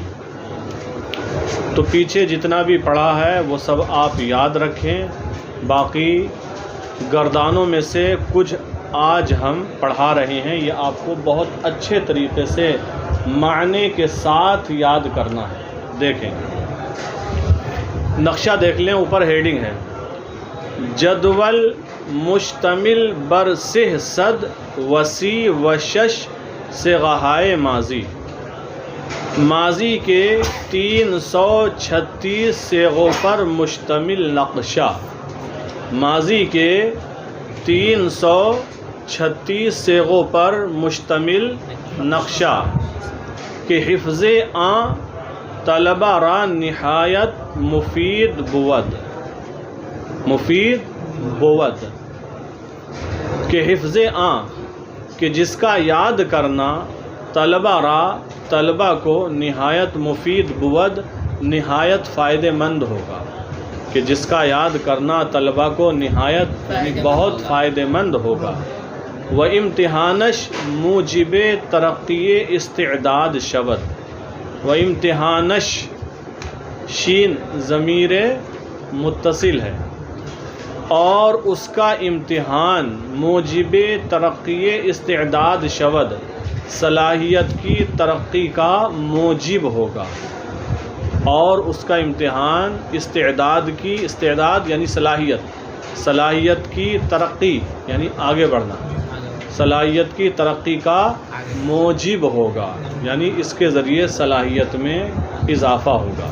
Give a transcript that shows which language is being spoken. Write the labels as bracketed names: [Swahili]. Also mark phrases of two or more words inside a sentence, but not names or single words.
[Urdu] تو پیچھے جتنا بھی پڑھا ہے وہ سب آپ یاد رکھیں، باقی گردانوں میں سے کچھ آج ہم پڑھا رہے ہیں، یہ آپ کو بہت اچھے طریقے سے معنی کے ساتھ یاد کرنا ہے۔ دیکھیں نقشہ دیکھ لیں، اوپر ہیڈنگ ہے [Persian] جدول مشتمل بر سہ صد وسیع و شش صیغۂ ماضی، [Urdu] ماضی کے 336 صیغوں پر مشتمل نقشہ، ماضی کے 336 صیغوں پر مشتمل نقشہ [Persian] کہ حفظ آن طلبہ را نہایت مفید بود، مفید بود کہ حفظ آن [Urdu] کہ جس کا یاد کرنا طلبہ کو [Persian] نہایت مفید بود، [Urdu] نہایت فائدہ مند ہوگا، کہ جس کا یاد کرنا طلبہ کو نہایت یعنی بہت فائدہ مند ہوگا۔ [Persian] و امتحانش موجب ترقی استعداد شود، و امتحانش [Urdu] شین ضمیر متصل ہے، اور اس کا امتحان [Persian] موجب ترقی استعداد شود، [Urdu] صلاحیت کی ترقی کا موجب ہوگا، اور اس کا امتحان استعداد یعنی صلاحیت کی ترقی یعنی آگے بڑھنا، صلاحیت کی ترقی کا موجب ہوگا، یعنی اس کے ذریعے صلاحیت میں اضافہ ہوگا۔